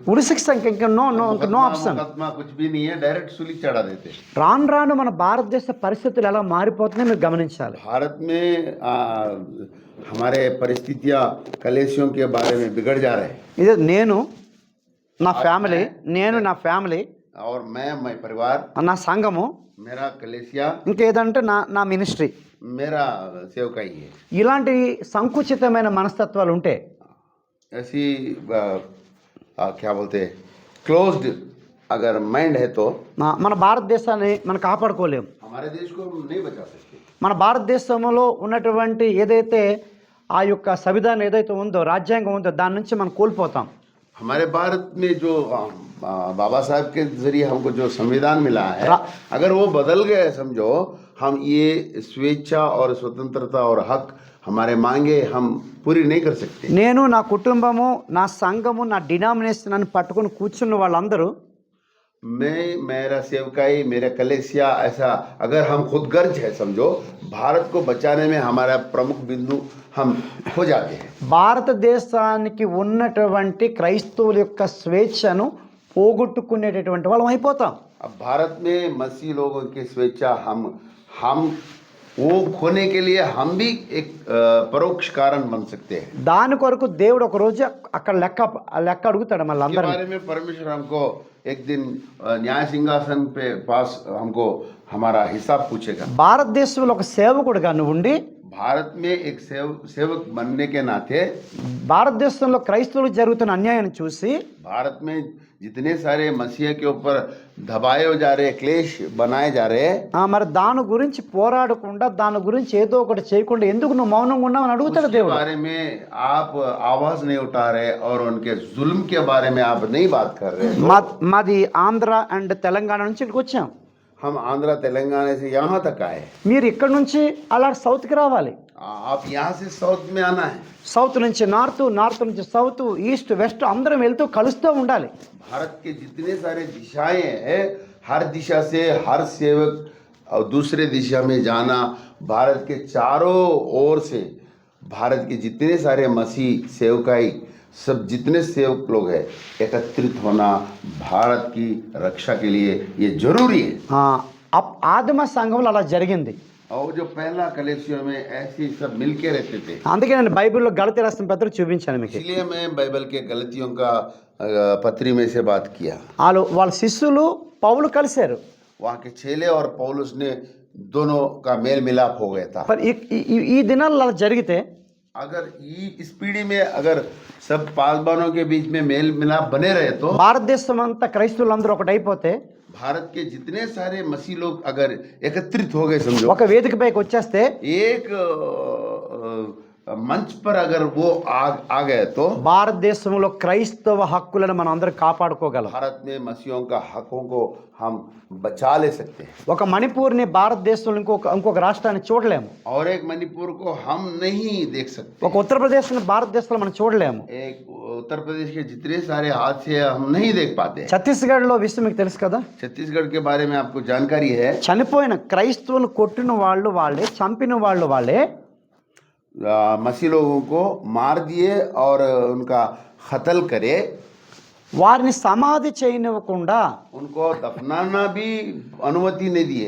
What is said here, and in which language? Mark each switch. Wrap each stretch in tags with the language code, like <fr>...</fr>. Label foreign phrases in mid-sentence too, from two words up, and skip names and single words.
<te>ఉరిశిక్ష ఇంకా</te> <en>no no no option.</en> <hi>मुकदमा कुछ भी नहीं है, डायरेक्ट सूली चढ़ा देते।</hi> <te>రాను రాను మన భారతదేశ పరిస్థితులు ఎలా మారిపోతున్నాయో మీరు గమనించాలి.</te> <hi>भारत में हमारे परिस्थितियां कलेशियों के बारे में बिगड़ जा रहे हैं।</hi> <te>ఇదే నేను నా ఫ్యామిలీ</te> <hi>और मैं परिवार,</hi> <te>నా సంఘము,</te> <hi>मेरा कलेशिया,</hi> <te>ఇంకేదంటే నా మినిస్ట్రీ,</te> <hi>मेरा सेवकाई है।</hi> <te>ఇలాంటి సంకుచితమైన మనస్తత్వాలు ఉంటే,</te> <hi>ऐसी क्या बोलते हैं, क्लोज्ड अगर माइंड है तो</hi> <te>మన భారతదేశాన్ని మనం కాపాడుకోలేము.</te> <hi>हमारे देश को हम नहीं बचा सकते।</hi> <te>మన భారతదేశంలో ఉన్నటువంటి ఏదైతే ఆ యొక్క సంవిధానం ఏదైతే ఉందో, రాజ్యాంగం ఉందో, దాని నుంచి మనం కోల్పోతాం.</te> <hi>हमारे भारत में जो बाबा साहब के जरिए हमको जो संविधान मिला है, अगर वो बदल गए समझो, हम ये स्वेच्छा और स्वतंत्रता और हक हमारे मांगे हम पूरी नहीं कर सकते।</hi> <te>నేను, నా కుటుంబము, నా సంఘము, నా డినామినేషన్ అని పట్టుకొని కూర్చున్న వాళ్ళందరూ,</te> <hi>मेरा सेवकाई, मेरा कलेसिया, ऐसा अगर हम खुदगर्ज है समझो, भारत को बचाने में हमारा प्रमुख बिंदु हम हो जाते हैं।</hi> <te>భారతదేశానికి ఉన్నటువంటి క్రైస్తవుల యొక్క స్వేచ్ఛను పోగొట్టుకునేటటువంటి వాళ్ళం అయిపోతాం.</te> <hi>अब भारत में मसीह लोगों की स्वेच्छा हम वो खोने के लिए हम भी एक परोक्ष कारण बन सकते हैं।</hi> <te>దాని కొరకు దేవుడు ఒక రోజు అక్కడ లెక్క అడుగుతాడు మళ్ళీ</te> <hi>इसके</hi> <te>అందరినీ.</te> <hi>बारे में परमेश्वर हमको एक दिन न्याय सिंहासन पे पास हमको हमारा हिसाब पूछेगा।</hi> <te>భారతదేశంలో ఒక సేవకుడుగా నువ్వు ఉండి,</te> <hi>भारत में एक सेवक बनने के नाते</hi> <te>భారతదేశంలో క్రైస్తవులకు జరుగుతున్న అన్యాయాన్ని చూసి,</te> <hi>भारत में जितने सारे मसीह के ऊपर दबाए जा रहे, क्लेश बनाए जा रहे,</hi> <te>మరి దాని గురించి పోరాడకుండా, దాని గురించి ఏదో ఒకటి చేయకుండా ఎందుకు నువ్వు మౌనంగా ఉన్నావు అని అడుగుతాడు</te> <hi>उसके</hi> <te>దేవుడు.</te> <hi>बारे में आप आवाज नहीं उठा रहे और उनके जुल्म के बारे में आप नहीं बात कर रहे।</hi> <te>మాది ఆంధ్ర అండ్ తెలంగాణ నుంచి ఇక్కడికి వచ్చాం.</te> <hi>हम आंध्रा तेलंगाना से यहाँ तक आए,</hi> <te>మీరు ఇక్కడ నుంచి అలా సౌత్కి రావాలి.</te> <hi>आप यहाँ से साउथ में आना है।</hi> <te>సౌత్ నుంచి నార్త్, నార్త్ నుంచి సౌత్,</te> <en>East, West</en> <te>అందరం వెళ్తూ కలుస్తూ ఉండాలి.</te> <hi>भारत के जितने सारे दिशाएं हैं, हर दिशा से हर सेवक और दूसरे दिशा में जाना, भारत के चारों ओर से भारत के जितने सारे मसीह सेवकाई, सब जितने सेवक लोग हैं, एकत्रित होना भारत की रक्षा के लिए ये जरूरी है।</hi> <te>ఆదిమ సంఘంలో అలా జరిగింది.</te> <hi>और जो पहला कलेसियों में ऐसे सब मिलके रहते थे,</hi> <te>అందుకే నేను బైబిల్లో గలతీ రాసిన పత్రిక చూపించాను మీకు.</te> <hi>इसलिए मैं बाइबल के गलतियों का पत्री में से बात किया।</hi> <te>వాళ్ళ శిష్యులు పౌలు కలిశారు.</te> <hi>वहाँ के चेले और पौलुस ने दोनों का मेल मिलाप हो गया था।</hi> <te>మరి ఈ దినాల్లో అలా జరిగితే,</te> <hi>अगर इस पीढ़ी में अगर सब पासवानों के बीच में मेल मिलाप बने रहे तो</hi> <te>భారతదేశం అంతా క్రైస్తవులందరూ ఒకటైపోతే,</te> <hi>भारत के जितने सारे मसीह लोग अगर एकत्रित हो गए समझो,</hi> <te>ఒక వేదిక పైకి వచ్చేస్తే,</te> <hi>एक मंच पर अगर वो आ गए तो</hi> <te>భారతదేశంలో క్రైస్తవ హక్కులను మనం అందరం కాపాడుకోగలం.</te> <hi>भारत में मसीहों का हकों को हम बचा ले सकते हैं।</hi> <te>ఒక మణిపూర్ని భారతదేశంలో ఇంకొక రాష్ట్రాన్ని చూడలేము.</te> <hi>और एक मणिपुर को हम नहीं देख सकते।</hi> <te>ఒక ఉత్తరప్రదేశ్ని భారతదేశంలో మనం చూడలేము.</te> <hi>एक उत्तर प्रदेश के जितने सारे हादसे हम नहीं देख पाते।</hi> <te>ఛత్తీస్గఢ్లో విషయం మీకు తెలుసు కదా,</te> <hi>छत्तीसगढ़ के बारे में आपको जानकारी है।</hi> <te>చనిపోయిన క్రైస్తవులు కొట్టిన వాళ్ళు వాళ్ళే, చంపిన వాళ్ళు వాళ్ళే,</te> <hi>मसीह लोगों को मार दिए और उनका कत्ल करे,</hi> <te>వారిని సమాధి చేయనివ్వకుండా,</te> <hi>उनको दफनाना भी अनुमति नहीं दिए।</hi>